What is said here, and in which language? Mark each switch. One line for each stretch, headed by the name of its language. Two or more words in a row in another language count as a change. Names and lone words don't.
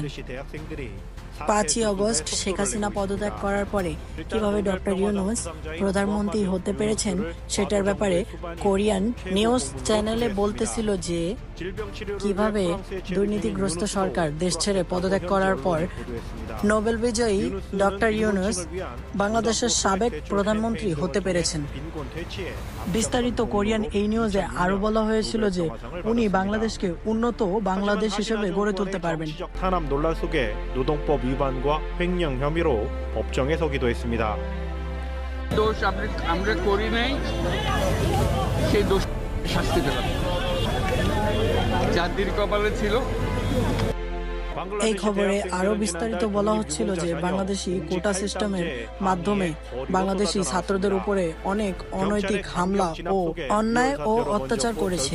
Bangla: 5ই আগস্ট শেখ হাসিনা পদত্যাগ করার পরে কিভাবে ডক্টর ইউনূস প্রধানমন্ত্রী হতে পেরেছেন সেটার ব্যাপারে কোরিয়ান নিউজ চ্যানেলে বলতেছিল যে কিভাবে দুর্নীতিগ্রস্ত সরকার দেশ ছেড়ে পদত্যাগ করার পর নোবেল বিজয়ী ডক্টর ইউনূস বাংলাদেশের সাবেক প্রধানমন্ত্রী হতে পেরেছেন। বিস্তারিত কোরিয়ান এই নিউজে আরো বলা হয়েছিল যে উনি বাংলাদেশকে উন্নত বাংলাদেশ হিসেবে গড়ে তুলতে পারবেন।
Korean: 탄압 논란 속에 노동법 위반과 횡령 혐의로 법정에 서기도 했습니다.
Bangla: দোষ আমরা করি নাই, সেই দোষ শাস্তি পেলাম, জাতির কপালে ছিল। এই খবরে আরো বিস্তারিত বলা হচ্ছিল যে বাংলাদেশি কোটা সিস্টেমের মাধ্যমে বাংলাদেশি ছাত্রদের উপরে অনেক অনৈতিক হামলা ও অন্যায় ও অত্যাচার করেছে।